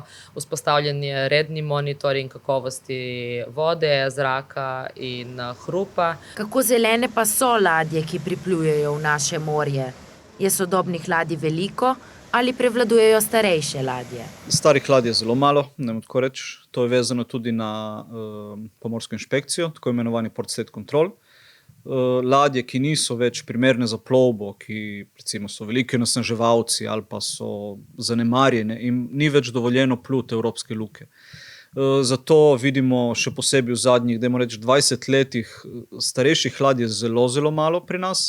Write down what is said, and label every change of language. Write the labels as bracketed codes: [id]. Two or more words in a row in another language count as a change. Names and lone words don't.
[sl] Vzpostavljen je redni monitoring kakovosti vode, zraka in hrupa. Kako zelene pa so ladje, ki priplujejo v naše morje? Je sodobnih ladij veliko ali prevladujejo starejše ladje? Starih ladij je zelo malo, ne morem tako reči. To je vezano tudi na pomorsko inšpekcijo, tako imenovani [en] port state control. [sl] Ladje, ki niso več primerne za plovbo, ki recimo so veliki onesnaževalci ali pa so zanemarjene, jim ni več dovoljeno pluti evropske luke. Zato vidimo še posebej v zadnjih, dajmo reči, 20 letih starejših ladij zelo, zelo malo pri nas.